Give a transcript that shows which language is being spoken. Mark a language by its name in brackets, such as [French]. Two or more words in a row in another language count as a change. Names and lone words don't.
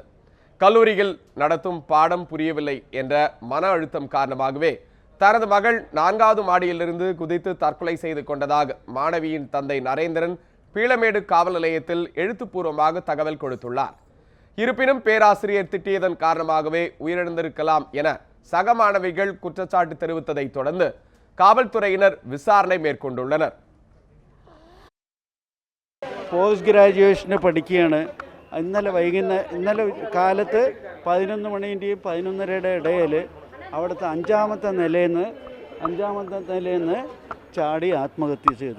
[Tamil] கல்லூரியில் நடத்தும் பாடம் புரியவில்லை என்ற மன அழுத்தம் காரணமாகவே தனது மகள் 4வது மாடியிலிருந்து குதித்து தற்கொலை செய்து கொண்டதாக மாணவியின் தந்தை நரேந்திரன் பீளமேடு காவல் நிலையத்தில் எழுத்துப்பூர்வமாக தகவல் கொடுத்துள்ளார். இருப்பினும் பேராசிரியர் திட்டியதன் காரணமாகவே உயிரிழந்திருக்கலாம் என சக மாணவிகள் குற்றச்சாட்டு தெரிவித்ததை தொடர்ந்து காவல்துறையினர் விசாரணை மேற்கொண்டுள்ளனர். [English] post graduation [Malayalam] പഠിക്കുകയാണ്. ഇന്നലെ കാലത്ത് 11 മണിൻ്റെയും 11:30 ഇടയിൽ അവിടുത്തെ അഞ്ചാമത്തെ നിലയിൽ നിന്ന് ചാടി ആത്മഹത്യ ചെയ്തു.